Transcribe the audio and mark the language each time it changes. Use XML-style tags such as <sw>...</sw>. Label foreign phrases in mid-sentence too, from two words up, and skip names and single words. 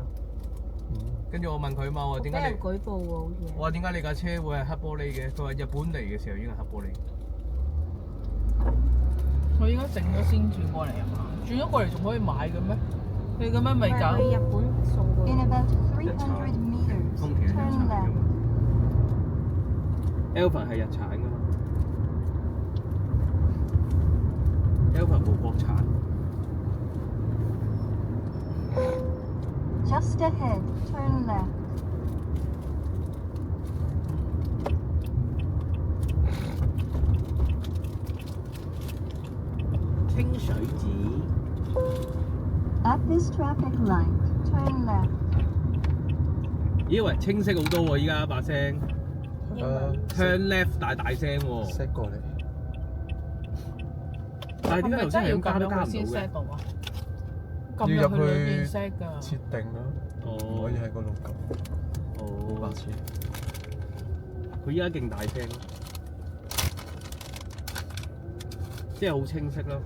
<yue>跟住我問佢嘛，我話點解你舉報喎，好似。我話點解你架車會係黑玻璃嘅？佢話日本嚟嘅時候已經係黑玻璃。佢應該整咗先轉過嚟啊嘛？轉咗過嚟仲可以買嘅咩？你咁樣咪搞？去日本送過。</yue> <en>In about 300 meters,</en> <yue>豐田係日</yue> <en>turn</en> <yue>產㗎</yue> <en>left.</en> <yue>嘛 Alpha 係日產㗎嘛 Alpha 冇國產。</yue> <en>Just ahead, turn left.</en> <yue>清水寺。</yue> <en>At this traffic light, turn left.</en> <yue>咦喂，清晰好多喎！依家把聲。</yue> <en>Turn left</en> <yue>大聲喎。 set 過嚟。但係點解頭先係咁加都加唔到先嘅？ set 到啊？撳入去裏邊 set 㗎。設定咯，唔可以喺嗰度撳。哦。白痴。佢依家勁大聲咯，即係好清晰咯。</yue>